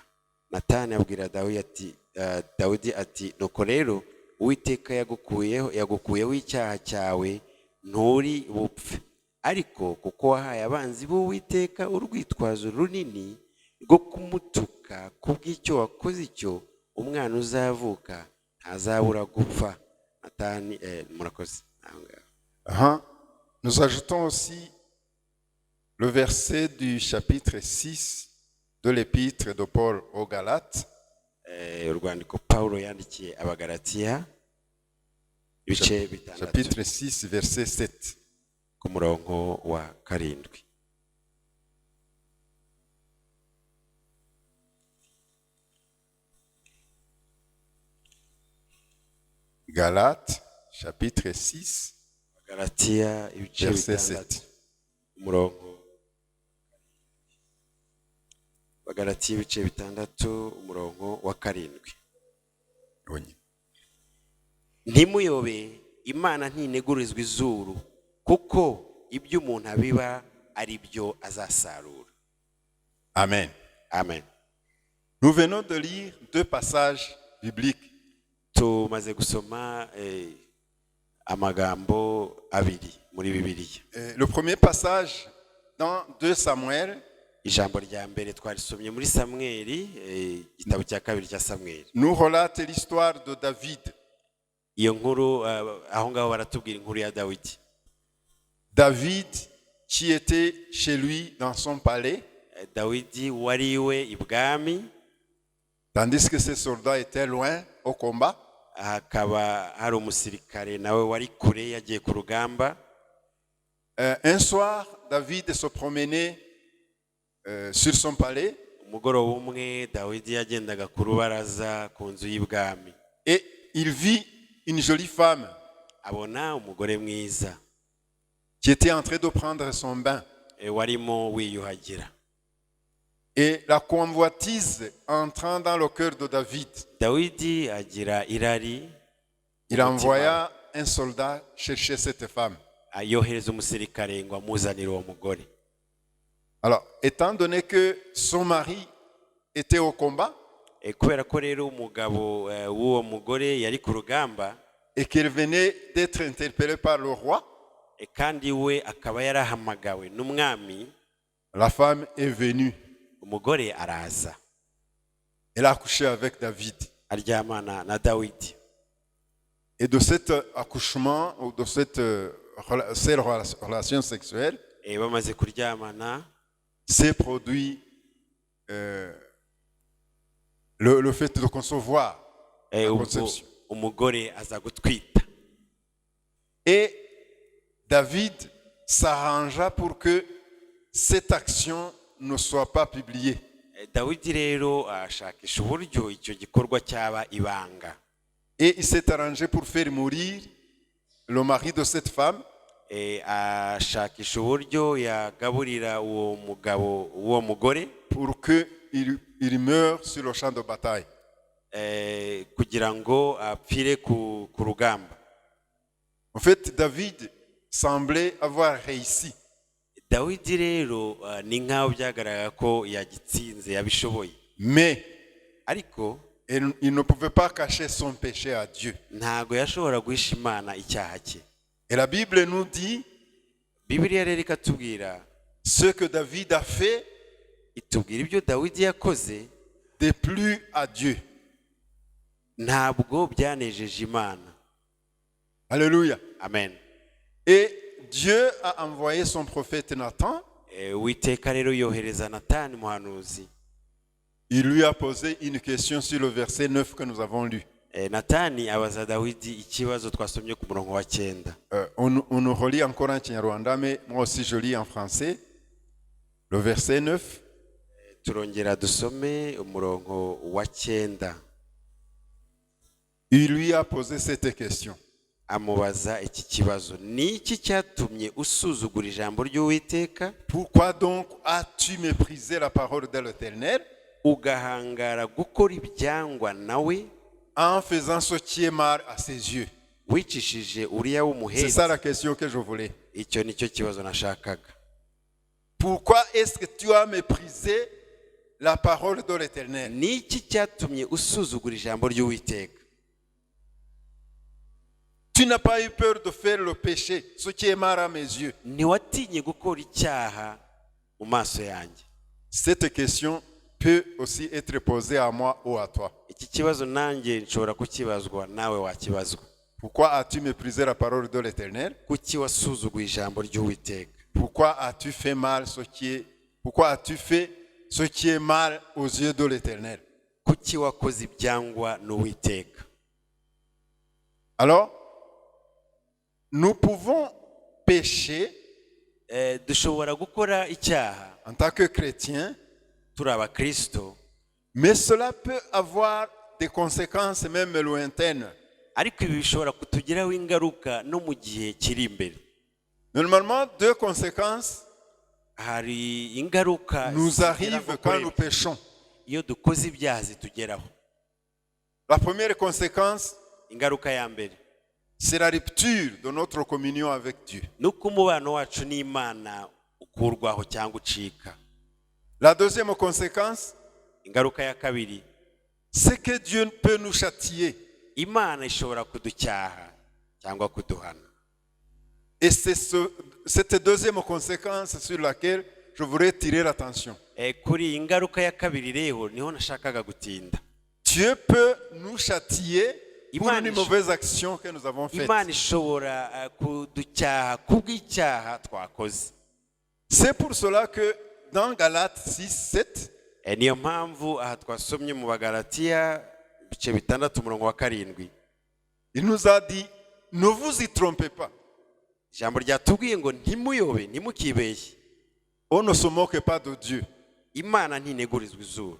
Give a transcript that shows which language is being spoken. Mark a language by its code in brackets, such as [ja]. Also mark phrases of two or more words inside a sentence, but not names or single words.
[rw] Natani abwira Dawidi ati nuko rero Uwiteka yagukuyeho icyaha cyawe nturi bupfe, ariko kuko wahaye abanzi b'Uwiteka urwitwazo runini rwo kumutuka kubw'icyo wakoze icyo, umwana uzavuka ntazabura gupfa. Natani murakoze. [fr] Nous ajoutons aussi le verset du chapitre 6 de l'épître de Paul aux Galates. [rw] Urwandiko Paulo yandikiye Abagalatiya ibice bitandatu. [fr] Chapitre 6 verset 7. [rw] Ku murongo wa 7. [fr] Galates chapitre 6 [rw] Galatiya ibice [fr] verset [rw] bitandatu. 7. Umurongo wa Galatiya ibice bitandatu umurongo wa 7. [fr] Oui. [rw] Ntimuyobe Imana ntinegurizwa izuru kuko ibyo umuntu abiba ari byo azasarura. Amen. Amen. [fr] Nous venons de lire deux passages bibliques. [rw] Tumaze gusoma amagambo abiri muri Bibiliya. [fr] Le premier passage dans 2 Samuel. [rw] Ijambo rya mbere twarisomye muri Samweli, igitabo cya kabiri cya Samweli. [fr] Nous relate l'histoire de David. [rw] Iyo nkuru aho ngaho baratubwira inkuru ya Dawidi. [fr] David qui était chez lui dans son palais. [rw] Dawidi wariwe ibwami. [fr] Tandis que ses soldats étaient loin au combat. [rw] Hakaba hari umusirikare nawe wari kure yagiye ku rugamba. [fr] Un soir, David se promenait sur son palais. [rw] Umugoroba umwe Dawidi yagendaga ku rubaraza ku nzu y'ibwami. [fr] Et il vit une jolie femme [rw] abona umugore mwiza [fr] qui était en train de prendre son bain. [rw] warimo wiyuhagira. [fr] Et la convoitise entrant dans le cœur de David, [rw] Dawidi agira irari. [fr] il envoya un soldat chercher cette femme. [rw] Yohereza umusirikare ngo amuzanire uwo mugore. [fr] Alors, étant donné que son mari était au combat, [rw] Kubera ko rero umugabo w'uwo mugore yari ku rugamba, [fr] et qu'il venait d'être interpellé par le roi, [rw] kandi we akaba yarahamagawe n'umwami, [fr] la femme est venue. [rw] umugore araza. [fr] Elle a accouché avec David. [rw] Aryamana na Dawidi. [fr] Et de cet accouchement, ou de cette relation sexuelle, [rw] Bamaze kuryamana, [fr] s'est produit le fait de concevoir la conception. [rw] umugore aza gutwita. [fr] Et David s'arrangea pour que cette action ne soit pas publiée. [rw] Dawidi rero ashakisha uburyo icyo gikorwa cyaba ibanga. [fr] Et il s'est arrangé pour faire mourir le mari de cette femme. [rw] Ashakisha uburyo yagaburira uwo mugabo uwo mugore [fr] pour que il meure sur le champ de bataille. [rw] kugira ngo apfire ku rugamba. [fr] En fait, David semblait avoir réussi. [rw] Dawidi rero ni nkaho byagaragara ko yagitsinze yabishoboye. [fr] Mais [rw] Ariko [fr] il ne pouvait pas cacher son péché à Dieu. [rw] ntago yashobora guhisha Imana icyaha cye. [fr] Et la Bible nous dit [rw] Bibiliya rero ikatubwira [fr] ce que David a fait [rw] itubwira ibyo Dawidi yakoze [fr] déplut à Dieu. [rw] ntabwo byanejeje Imana. [fr] Alléluia. [rw] Amen. [fr] Et Dieu a envoyé son prophète Nathan. [rw] Uwiteka rero yohereza Natani muhanuzi. [fr] Il lui a posé une question sur le verset 9 que nous avons lu. [rw] Natani abaza Dawidi ikibazo twasomye ku murongo wa 9. [fr] On nous relit encore en Kinyarwanda, mais moi aussi je lis en français. Le verset 9. [rw] Turongera dusome umurongo wa 9. [fr] Il lui a posé cette question. [rw] Amubaza iki kibazo, ni iki cyatumye usuzugura ijambo ry'Uwiteka? [fr] Pourquoi donc as-tu méprisé la parole de l'Éternel [rw] Ugahangara gukora ibyangwa nawe [fr] en faisant ce qui est mal à ses yeux? [rw] wicishije Uriya [fr] C'est [rw] w'umuhezi? [fr] ça la question que je voulais. [rw] Icyo nicyo kibazo nashakaga. [fr] Pourquoi est-ce que tu as méprisé la parole de l'Éternel? [rw] Ni iki cyatumye usuzugura ijambo ry'Uwiteka? [fr] Tu n'as pas eu peur de faire le péché, ce qui est mal à mes yeux. [rw] Ntiwatinye gukora icyaha mu maso yanjye? [fr] Cette question peut aussi être posée à moi ou à toi. [rw] Iki kibazo nanjye nshobora kukibazwa, nawe wakibazwa. [fr] Pourquoi as-tu méprisé la parole de l'Éternel? [rw] Kuki wasuzuguye ijambo ry'Uwiteka? [fr] Pourquoi as-tu fait mal pourquoi as-tu fait ce qui est mal aux yeux de l'Éternel? [rw] Kuki wakoze ibyangwa n'Uwiteka? [fr] Alors, nous pouvons pécher [rw] Dushobora gukora icyaha [fr] en tant que chrétiens, [rw] turi abakristo, [fr] mais cela peut avoir des conséquences même lointaines. [rw] ariko ibi bishobora kutugiraho ingaruka no mu gihe kiri imbere. [fr] Normalement, deux conséquences [rw] Hari ingaruka [fr] nous [rw] zigera [fr] arrivent [rw] nko [fr] quand [rw] kuri [fr] nous [rw] ebyiri [fr] péchons. [rw] iyo dukoze ibyaha zitugeraho. [fr] La première conséquence, [rw] Ingaruka ya mbere [fr] c'est la rupture de notre communion avec Dieu. [rw] nuko umubano wacu n'Imana ukurwaho cyangwa ucika. [fr] La deuxième conséquence, [rw] Ingaruka ya kabiri, [fr] c'est que Dieu peut nous châtier. [rw] Imana ishobora kuducyaha cyangwa kuduhana. [fr] Et c'est cette deuxième conséquence sur laquelle je voudrais tirer l'attention. [rw] Kuri iyi ngaruka ya kabiri rero niho nashakaga gutinda. [fr] Dieu peut nous châtier pour [rw] Imana [fr] une mauvaise action que nous avons faite. [rw] Imana ishobora kuducyaha kubw'icyaha twakoze. [fr] C'est pour cela que dans Galates 6, 7, [rw] Niyo mpamvu aha twasomye mu Bagalatiya ibice 6 umurongo wa 7, [fr] il nous a dit, ne vous y trompez pas. [rw] ijambo ryatubwiye ngo ntimuyobe, ntimukibeshye. [fr] On ne se moque pas de Dieu. [rw] Imana ntinegurizwa izuru.